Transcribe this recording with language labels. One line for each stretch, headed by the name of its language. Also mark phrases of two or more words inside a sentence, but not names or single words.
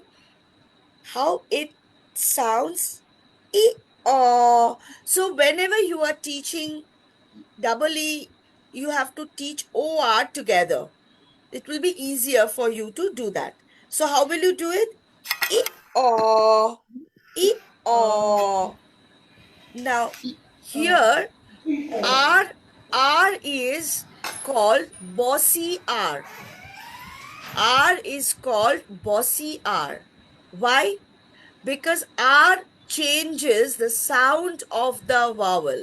English: How it sounds? E-aw. So whenever you are teaching double E, you have to teach OR together. It will be easier for you to do that. So how will you do it? E-aw. E-aw. Now, here R is called bossy R. R is called bossy R. Why? Because R changes the sound of the vowel.